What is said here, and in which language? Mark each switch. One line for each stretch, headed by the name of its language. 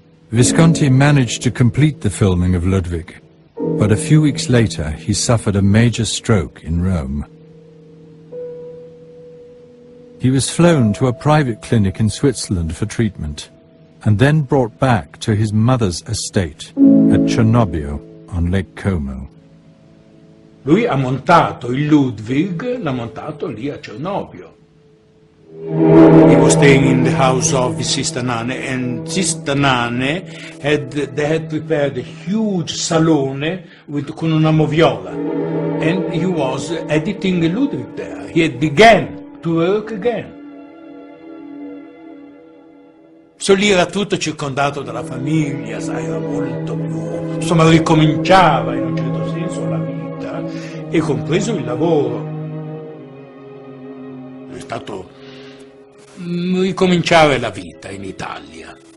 English: Visconti managed to complete the filming of Ludwig, but a few weeks later he suffered a major stroke in Rome. He was flown to a private clinic in Switzerland for treatment, and then brought back to his mother's estate at Cernobbio on Lake Como.
Italian: Lui ha montato il Ludwig, l'ha montato lì a Cernobbio.
English: He was staying in the house of Sister Nane, and Sister Nane they had prepared a huge
Italian: salone con una moviola,
English: and he was editing Ludwig there. He had began to work again.
Italian: So lì era tutto circondato dalla famiglia, sai, era molto più, insomma, ricominciava in un certo senso la vita, e compreso il lavoro. È stato ricominciare la vita in Italia.